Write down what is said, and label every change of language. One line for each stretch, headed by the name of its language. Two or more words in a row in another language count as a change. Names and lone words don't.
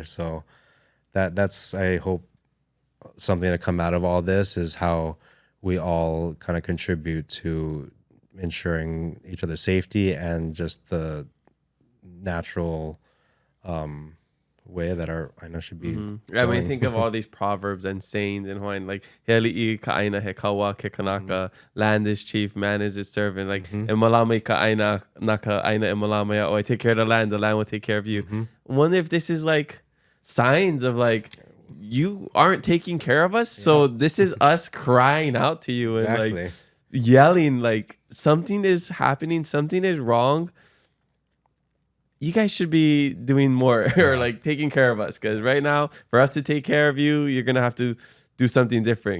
English: So that's, I hope, something to come out of all this is how we all kind of contribute to ensuring each other's safety and just the natural way that I know should be. I mean, think of all these proverbs and sayings in Hawaiian, like
Hawaiian: "Heli'i ka'aina he kawa ke kanaka,"
English: land is chief, man is its servant. Like
Hawaiian: "E malama ka'aina naka aina e malama ya,"
English: I take care of the land will take care of you. I wonder if this is like signs of like, you aren't taking care of us, so this is us crying out to you and like yelling like something is happening, something is wrong. You guys should be doing more or like taking care of us, because right now for us to take care of you, you're gonna have to do something different.